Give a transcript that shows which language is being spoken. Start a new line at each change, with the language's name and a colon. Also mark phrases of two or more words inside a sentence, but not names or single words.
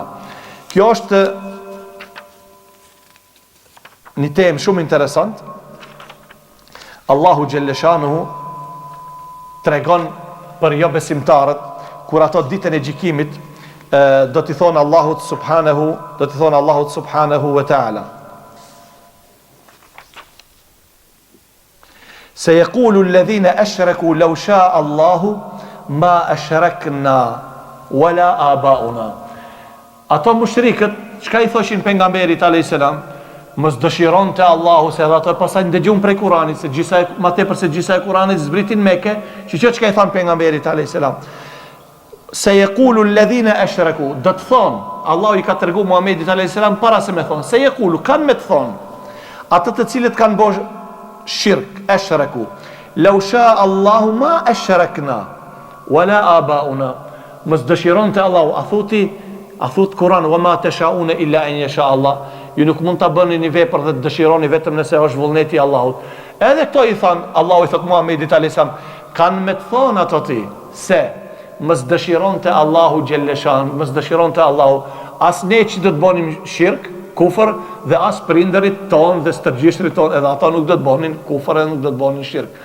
Albanian: Kjo është një temë shumë interesant. Allahu xhelleshanuhu tregon për jo besimtarët kur ato ditën e gjykimit do t'i thonë Allahut
Arabic: سبحانه وتعالى. سيقول الذين أشركوا لو شاء الله ما أشركنا ولا آباؤنا.
Albanian: Ato mushrikët çka i thoshin pejgamberit
Arabic: عليه السلام,
Albanian: mos dëshironte Allahu se ato pasaj ndëgjun prej Kuranit se ma tepër se gjithsa e Kuranit zbritin Mekë, çka i thon pejgamberit
Arabic: عليه السلام. سيقول الذين أشركوا,
Albanian: do të thon, Allahu i ka tregu Muhamedit
Arabic: عليه السلام
Albanian: para se me thon,
Arabic: سيقول
Albanian: kanë me të thon, ato të cilët kanë bërë shirk,
Arabic: أشركوا لو شاء الله ما أشركنا ولا آباؤنا.
Albanian: Mos dëshironte Allahu, a thot Kur'an,
Arabic: وما تشاؤون إلا أن يشاء الله.
Albanian: Ju nuk mund ta bëni një vepër dhe të dëshironi vetëm nëse është vullneti i Allahut. Edhe këto i than, Allahu i thot Muhamedit
Arabic: عليه السلام,
Albanian: kanë me të thonë ato ti se mos dëshironte Allahu xhelleshan, mos dëshironte Allahu as ne që do të bënim shirk, kufër, dhe as prindërit tonë dhe stërgjishtrit tonë, edhe ata nuk do të bënin kufër dhe nuk do të bënin shirk.